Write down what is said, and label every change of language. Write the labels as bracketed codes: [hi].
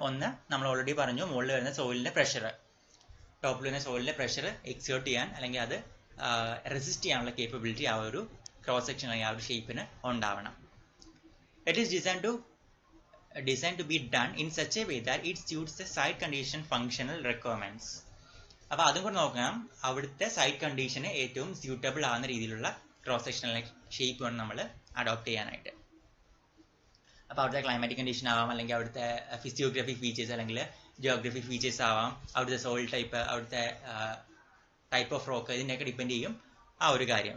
[ml] ഒന്ന് നമ്മൾ ഓൾറെഡി പറഞ്ഞു, മുകളിൽ വരുന്ന സോയിലിൻ്റെ പ്രഷർ, ടോപ്പിൽ വരുന്ന സോയിലിൻ്റെ പ്രഷർ എക്സേർട്ട് ചെയ്യാൻ അല്ലെങ്കിൽ അത് റെസിസ്റ്റ് ചെയ്യാനുള്ള കേപ്പബിലിറ്റി ആ ഒരു ക്രോസ് സെക്ഷൻ അല്ലെങ്കിൽ ആ ഒരു ഷേപ്പിന് ഉണ്ടാവണം. [en] It is designed to be done in such a way that it suits the site condition functional requirements. [ml] അപ്പോൾ അതും കൂടെ നോക്കണം, അവിടുത്തെ സൈറ്റ് കണ്ടീഷന് ഏറ്റവും സ്യൂട്ടബിൾ ആകുന്ന രീതിയിലുള്ള ക്രോസ് സെക്ഷണൽ ഷേപ്പ് വേണം നമ്മൾ അഡോപ്റ്റ് ചെയ്യാനായിട്ട്. അപ്പോൾ അവിടുത്തെ ക്ലൈമാറ്റിക് കണ്ടീഷൻ ആവാം, അല്ലെങ്കിൽ അവിടുത്തെ ഫിസിയോഗ്രഫിക് ഫീച്ചേഴ്സ് അല്ലെങ്കിൽ ജിയോഗ്രഫിക് ഫീച്ചേഴ്സ് ആവാം, അവിടുത്തെ സോയിൽ ടൈപ്പ്, അവിടുത്തെ ടൈപ്പ് ഓഫ് റോക്ക്, ഇതിൻ്റെയൊക്കെ ഡിപ്പെൻഡ് ചെയ്യും ആ ഒരു കാര്യം.